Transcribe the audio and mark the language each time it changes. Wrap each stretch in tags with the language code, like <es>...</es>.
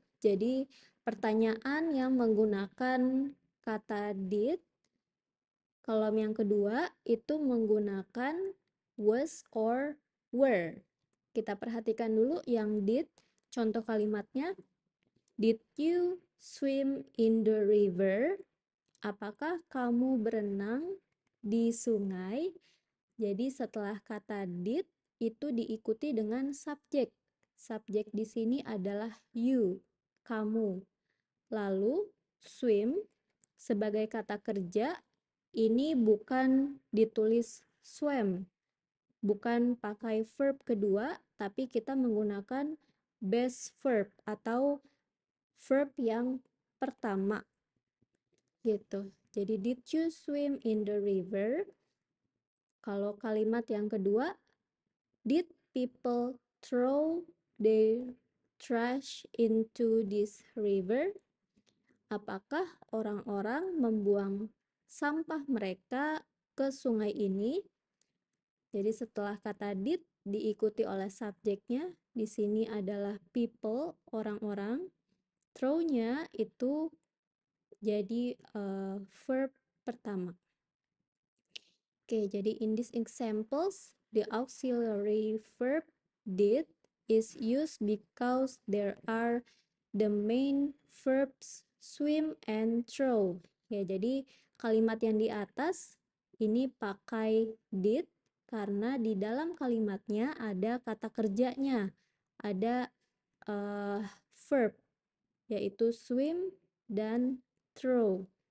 <id>Jadi pertanyaan yang menggunakan kata did. Kolom yang kedua itu menggunakan was or were. Kita perhatikan dulu yang did. Contoh kalimatnya,</id> <en>did you swim in the river?</en> <id>Apakah kamu berenang di sungai? Jadi setelah kata did itu diikuti dengan subjek. Subjek di sini adalah you, kamu. Lalu swim sebagai kata kerja ini bukan ditulis swam, bukan pakai verb kedua, tapi kita menggunakan base verb atau verb yang pertama gitu.</id> <en>Jadi did you swim in the river?</en> <id>Kalau kalimat yang kedua,</id> <en>did people throw their trash into this river?</en> <id>Apakah orang-orang membuang sampah mereka ke sungai ini? Jadi setelah kata did diikuti oleh subjeknya, di sini adalah people, orang-orang. Throw-nya itu jadi verb pertama. Oke, jadi</id> <en>in these examples, the auxiliary verb did is used because there are the main verbs swim and throw.</en> <id>Ya, jadi kalimat yang di atas ini pakai did karena di dalam kalimatnya ada kata kerjanya, ada verb yaitu swim dan throw.</id>